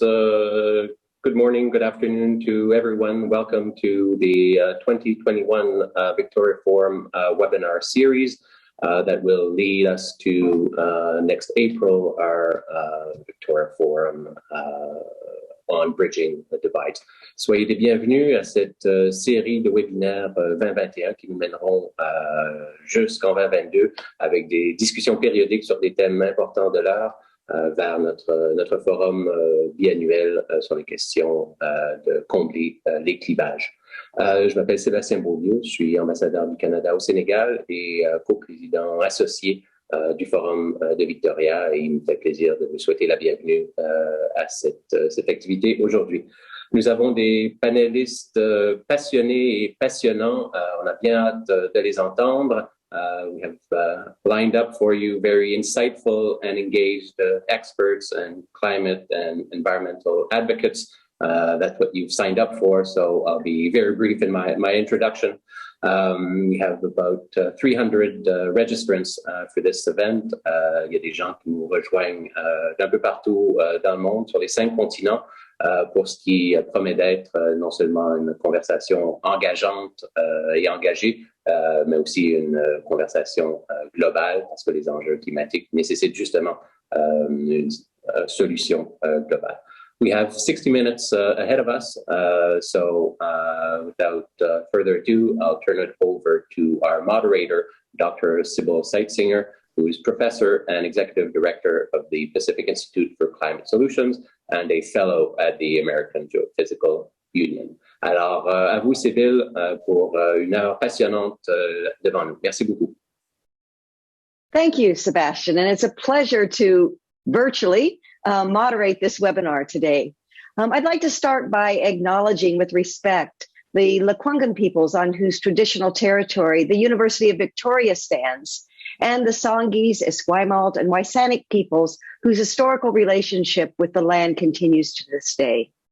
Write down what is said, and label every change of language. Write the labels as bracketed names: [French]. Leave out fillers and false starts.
[English] Good morning, good afternoon to everyone. Welcome to the 2021 VictoriaForum webinar series that will lead us to next April, our VictoriaForum on Bridging the Divide. [French] Soyez les bienvenus à cette série de webinaires 2021 qui nous mèneront jusqu'en 2022 avec des discussions périodiques sur des thèmes importants de l'art vers notre forum biannuel sur les questions de combler les clivages. Je m'appelle Sébastien Beaulieu, je suis ambassadeur du Canada au Sénégal et coprésident associé du Forum de Victoria, et il me fait plaisir de vous souhaiter la bienvenue à cette activité aujourd'hui. Nous avons des panélistes passionnés et passionnants. On a bien hâte de les entendre. [English] We have lined up for you very insightful and engaged experts and climate and environmental advocates. That's what you've signed up for, so I'll be very brief in my introduction. We have about 300 registrants for this event. [French] Il y a des gens qui nous rejoignent d'un peu partout dans le monde, sur les 5 continents, pour ce qui promet d'être non seulement une conversation engageante et engagée, mais aussi une conversation globale, parce que les enjeux climatiques nécessitent justement une solution globale. [English] We have 60 minutes ahead of us, so without further ado, I'll turn it over to our moderator, Dr. Sybil Seitzinger, who is professor and executive director of the Pacific Institute for Climate Solutions and a fellow at the American Geophysical Union. [French] Alors, à vous, Sybil, pour une heure passionnante devant nous. Merci beaucoup. [English] Thank you, Sebastian, and it's a pleasure to virtually moderate this webinar today. I'd like to start by acknowledging with respect the Lekwungen peoples on whose traditional territory the University of Victoria stands, and the Songhees, Esquimalt, and Wisanic peoples whose historical relationship with the land continues to this day.